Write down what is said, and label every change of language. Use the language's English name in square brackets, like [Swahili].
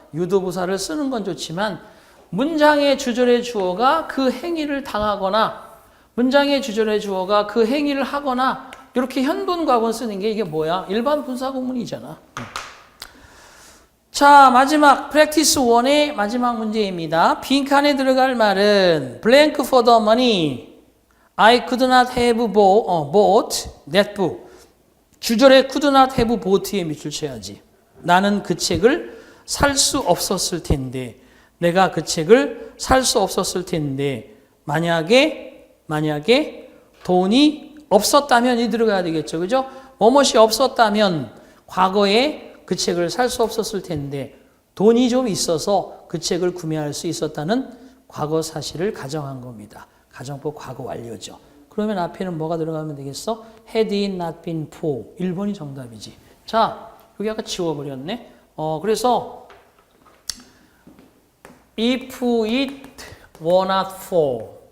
[Korean] 유도부사를 쓰는 건 좋지만 문장의 주절의 주어가 그 행위를 당하거나 문장의 주절의 주어가 그 행위를 하거나 이렇게 현분과건 쓰는 게 이게 뭐야? 일반 분사구문이잖아. 자, 마지막 practice 1의 마지막 문제입니다. 빈칸에 들어갈 말은 [English] blank for the money. I could not have bought that book. [Korean] 주절에 [English] could not have bought [Korean] 에 밑줄 쳐야지. 나는 그 책을 살 수 없었을 텐데. 내가 그 책을 살 수 없었을 텐데. 만약에 돈이 없었다면 이 들어가야 되겠죠. 그죠? 뭐뭇이 없었다면 과거에 그 책을 살 수 없었을 텐데 돈이 좀 있어서 그 책을 구매할 수 있었다는 과거 사실을 가정한 겁니다. 가정법 과거 완료죠. 그러면 앞에는 뭐가 들어가면 되겠어? [English] Had it not been for. [Korean] 1번이 정답이지. 자, 여기 아까 지워버렸네. 그래서 [English] if it were not for.